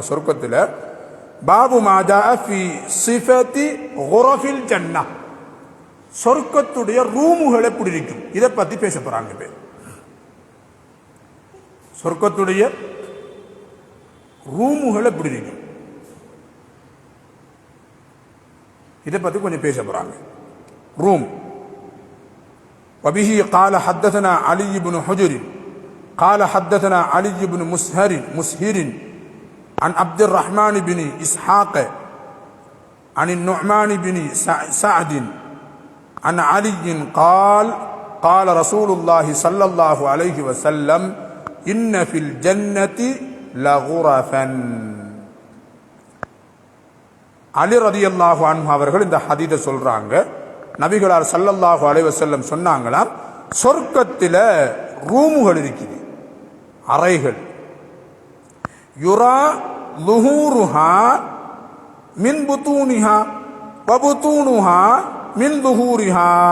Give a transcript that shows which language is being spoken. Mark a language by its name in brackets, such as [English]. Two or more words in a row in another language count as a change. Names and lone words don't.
[Tamil] சொர்க்கத்தில் [Arabic] باب ما جاء في صفة غرف الجنة, [Tamil] சொர்க்கத்துடைய ரூமுகள் எப்படி இருக்கும், இதை பத்தி பேச போறாங்க. சொர்க்கத்துடைய ரூமுகள் எப்படி இருக்கும், இதை பத்தி கொஞ்சம் பேச போறாங்க. روم. [Arabic] وبه قال حدثنا علي بن حجر قال حدثنا علي بن مسهر عن عبد الرحمن بن إسحاق عن النعمان بن سعد عن علي قال قال رسول الله صلى الله عليه وسلم إن في الجنة لغرفا. [Tamil] அலி [Arabic] رضي الله عنه [Tamil] அவர்கள் இந்த ஹதீஸை சொல்றாங்க. நபிகளார் [Arabic] صلى الله عليه وسلم [Tamil] சொன்னாங்களாம், சொர்க்கத்தில் ரூமுகள் இருக்குது, அறைகள். [Arabic] يرى ظهورها من بطونها وبطونها من ظهورها.